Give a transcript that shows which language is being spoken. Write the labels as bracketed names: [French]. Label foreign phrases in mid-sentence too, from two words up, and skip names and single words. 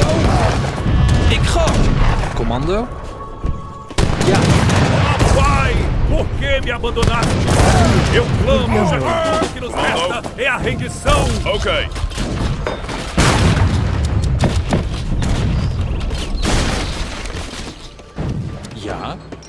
[Dutch] Ik ga. Commando. Ja. [Portuguese] Pai, por que me abandonaste? Eu clamo, já que tudo que nos resta é a rendição. [Dutch] Oké. Ja.